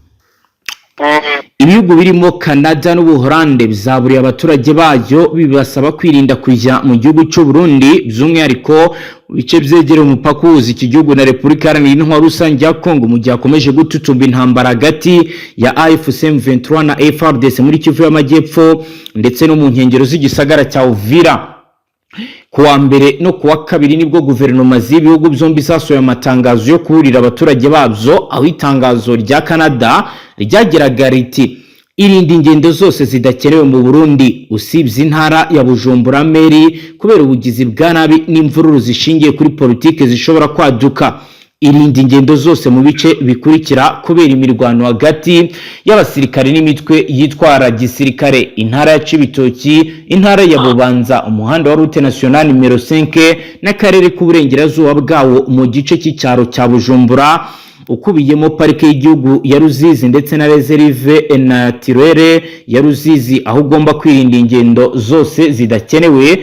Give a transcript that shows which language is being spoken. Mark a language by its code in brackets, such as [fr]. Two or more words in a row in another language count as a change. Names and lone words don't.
[rw] Ibihugu birimo Canada n'Ubuholande bizaburiye abaturage bayo bibasaba kwirinda kujya mu gihugu cy'u Burundi, by'umwihariko bice byegereye umupaka uhuza iki gihugu na Repubulika Iharanira Intwaro Rusange ya Kongo, mu gihe akomeje gututumba intambara hagati ya AFC M23 na FARDC muri Kivu y'Amajyepfo ndetse no mu nkengero z'igisagara cya Uvira. Kuwa mbere no kuwa kabiri nibwo guverinoma z'ibihugu byombi zasohoye amatangazo yo kuburira abaturage babyo, aho itangazo rya Canada ryagiraga riti irinde ingendo zose zidakenewe mu Burundi usibye intara ya Bujumbura Meri kubera ubugizi bwa nabi n'imvururu zishingiye kuri politike zishobora kwaduka. Irinde ingendo zose mu bice bikurikira kubera imirwano hagati y'abasirikare n'imitwe yitwara gisirikare: intara ya Cibitoki, intara ya Bubanza, umuhanda wa [fr] route nationale numero [rw] 5 n'akarere k'uburengerazuba bwawo mu gice cy'icyaro cya Bujumbura ukubiyemo parike y'igihugu ya Ruzizi ndetse na [fr] reserve naturelle [rw] ya Ruzizi, aho ugomba kwirinda ingendo zose zidakenewe.